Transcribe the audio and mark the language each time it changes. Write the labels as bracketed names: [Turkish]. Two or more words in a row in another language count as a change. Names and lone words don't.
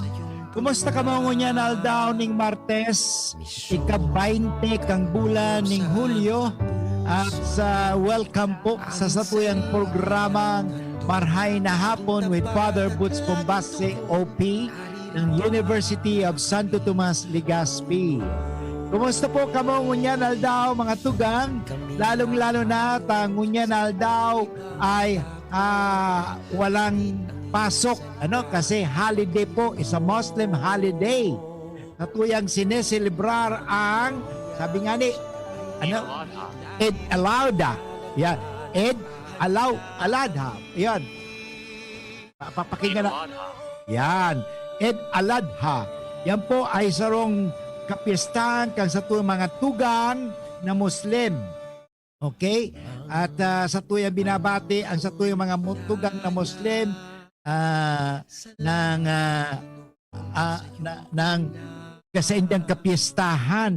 [Bikol] Kumusta ka mo ngunya na aldaw ning Martes, ika-20 kang bulan ning Hulyo at sa welcome po sa satuyang programang Marhay na hapon with Father Butz Pombase OP ng University of Santo Tomas, Legazpi. Kumusta po kamo ngunyan aldaw mga tugang, lalong-lalo na ta ngunyan aldaw ay walang pasok, kasi holiday po, [English] is a Muslim holiday. [Bikol] Katuyang sineselebrar ang, sabi nga ni, Eid al-Adha. Yan, Eid al-Adha. Yan. Papakinggan na. Yan, Eid al-Adha. Yan po ay sarong kapistahan kang sa mga tugang na Muslim. Okay? At sa tuyang binabati ang sa tuyang mga tugang na Muslim ng kasaindang kapistahan.